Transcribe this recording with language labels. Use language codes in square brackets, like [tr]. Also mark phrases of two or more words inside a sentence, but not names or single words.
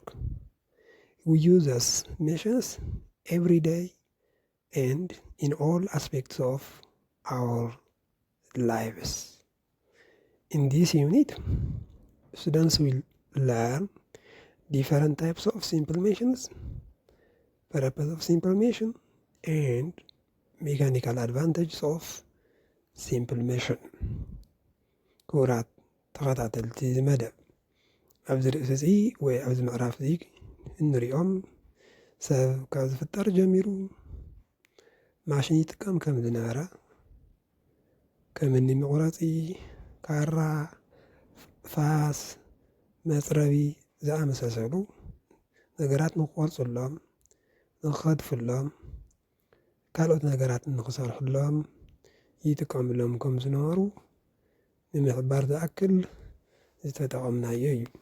[en] We use these machines every day and in all aspects of our lives. In this unit, students will learn different types of simple machines, purpose of simple machine, and mechanical advantages of simple machine. [ti] ክቡራት ተኸታተልቲ መደብ ኣብዚ ርእሲ እዚ ወይ ኣብዚ ምዕራፍ እዚ እንሪኦም ሰብ ካብ ዝፍጠር ጀሚሩ ማሽን ይጥቀም ከም ዝነበረ ከምኒ መቑረፂ፣ ካራ፣ ፋስ፣ መፅረቢ ዝኣመሳሰሉ ነገራት ንክቆርፁሎም፣ ንክኸድፍሎም፣ ካልኦት ነገራት ንክሰርሑሎም ይጥቀምሎም ከም ዝነበሩ ንምሕባር ዝኣክል ዝተጠቐምናዮ እዩ።